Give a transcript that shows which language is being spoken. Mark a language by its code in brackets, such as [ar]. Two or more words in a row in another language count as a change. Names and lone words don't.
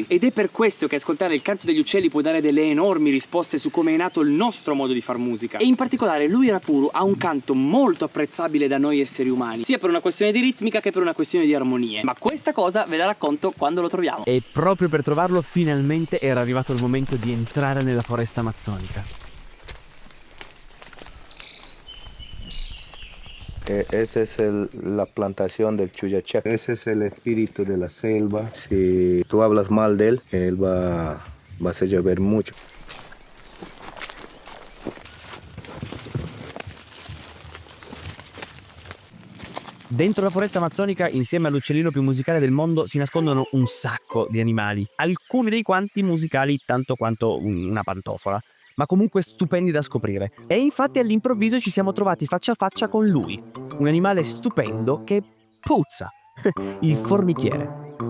[it] Ed è per questo che ascoltare il canto degli uccelli può dare delle enormi risposte su come è nato il nostro modo di far musica. E in particolare l'Uirapuru ha un canto molto apprezzabile da noi esseri umani, sia per una questione di ritmica che per una questione di armonie. Ma questa cosa ve la racconto quando lo troviamo. E proprio per trovarlo finalmente era arrivato il momento di entrare nella foresta amazzonica. [es] Esa es la plantación del Chuyachak. Ese es el espíritu de la selva. Si tú hablas mal de él vas a llover mucho. [it] Dentro la foresta amazzonica, insieme all'uccellino più musicale del mondo, si nascondono un sacco di animali, alcuni dei quanti musicali tanto quanto una pantofola, ma comunque stupendi da scoprire. E infatti all'improvviso ci siamo trovati faccia a faccia con lui, un animale stupendo che puzza, il formichiere.